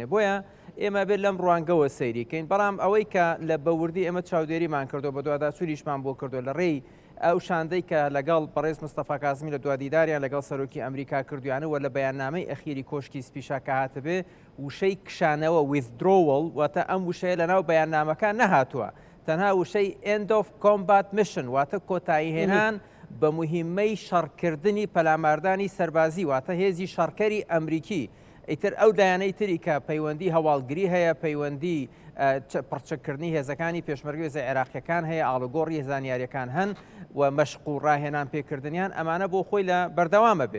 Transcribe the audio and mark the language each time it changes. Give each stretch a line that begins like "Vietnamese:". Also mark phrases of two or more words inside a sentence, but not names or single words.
Central Kurdish: بۆیە ئێمە بێت لەم ڕوانگەوە سەیریکەین بەڵام ئەوەی کە لە بەوردی ئێمە چاودێریمان کردو بە دوواداچووریشمان بۆ کردو لە ڕێی ئەو شاندەی کە لەگەڵ بەڕێز مستەفا کازمی لە دوادیداریان لەگەڵ سەرۆکی ئەمریکا کردویانەوە لە بەیاننامەی ئەخیری کۆشکی سپیشا کە هاتبێ وشەی کشانەوە withdrawal واتە ئەم وشەیە لەناو بەیاننامەکان نەهاتووە تەنها وشەی
English: end of combat mission
Central Kurdish: واتە کۆتایی هێنان بە مهمەی شەڕکردنی پەلاماردانی سەربازی واتە هێزی شەڕکەری ئەمریکی. ئیتر ئەو لایەنەی تری کە پەیوەندی هەواڵگری هەیە پەیوەندی پڕچەکردنی هێزەکانی پێشمەرگی هێزە عێراقیەکان هەیە ئاڵوگۆڕی زانیاریەکان هەن و مەشق و ڕاهێنان پێکردنیان ئەمانە بۆ خۆی لە بەردەوامە بێ.